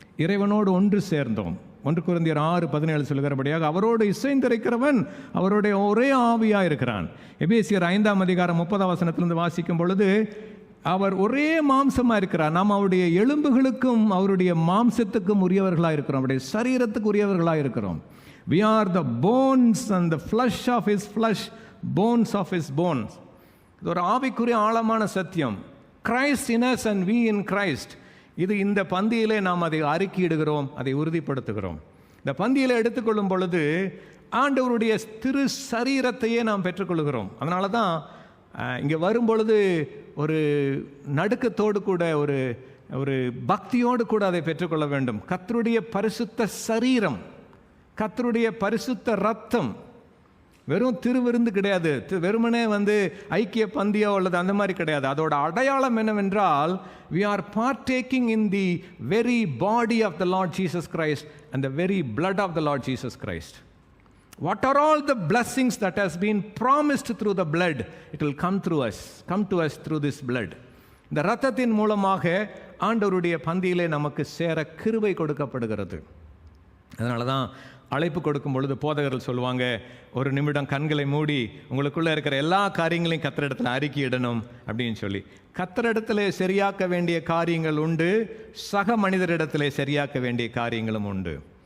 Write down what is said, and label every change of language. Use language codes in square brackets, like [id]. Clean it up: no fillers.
[ta] இறைவனோடு ஒன்று சேர்ந்தோம். 1 கொரிந்தியர் 6:17 சொல்கிறபடியாக அவரோடு இசைந்திருக்கிறவன் அவருடைய ஒரே ஆவியாக இருக்கிறான். எபேசியர் 5:30 வாசிக்கும் பொழுது அவர் ஒரே மாம்சமாக இருக்கிறார். நாம் அவருடைய எலும்புகளுக்கும் அவருடைய மாம்சத்துக்கும் உரியவர்களாக இருக்கிறோம், அவருடைய சரீரத்துக்கு உரியவர்களாக இருக்கிறோம். [en] We are the bones and the flesh of his flesh, bones of his bones. [ta] இது ஒரு ஆவிக்குரிய ஆழமான சத்தியம். [en] Christ in us and we in Christ. [ta] இது இந்த பந்தியிலே நாம் அதை அறிக்கையிடுகிறோம், அதை உறுதிப்படுத்துகிறோம். இந்த பந்தியிலே எடுத்துக்கொள்ளும் பொழுது ஆண்டவருடைய திரு சரீரத்தையே நாம் பெற்றுக்கொள்கிறோம். அதனால தான் இங்கே வரும்பொழுது ஒரு நடுக்கத்தோடு கூட, ஒரு பக்தியோடு கூட அதை பெற்றுக்கொள்ள வேண்டும். கர்த்தருடைய பரிசுத்த சரீரம், கர்த்தருடைய பரிசுத்த ரத்தம். வெறும் திருவிருந்து கிடையாது, வெறுமனே ஐக்கிய பந்தியோ அல்லது அந்த மாதிரி கிடையாது. அதோட அடையாளம் என்னவென்றால் [en] we are partaking in the very body of the Lord Jesus Christ and the very blood of the Lord Jesus Christ. What are all the blessings that has been promised through the blood? It will come to us through this blood. [ta] இந்த இரத்தத்தின் மூலமாக ஆண்டவருடைய பந்தியிலே நமக்கு சேர கிருபை கொடுக்கப்படுகிறது. அதனால தான் அழைப்பு கொடுக்கும் பொழுது போதகர்கள் சொல்லுவாங்க, ஒரு நிமிடம் கண்களை மூடி உங்களுக்குள்ளே இருக்கிற எல்லா காரியங்களையும் கர்த்தரிடத்தில் அறிக்கையிடணும் அப்படின்னு சொல்லி. கர்த்தரிடத்திலே சரியாக்க வேண்டிய காரியங்கள் உண்டு, சக மனிதரிடத்திலே சரியாக்க வேண்டிய காரியங்களும் உண்டு.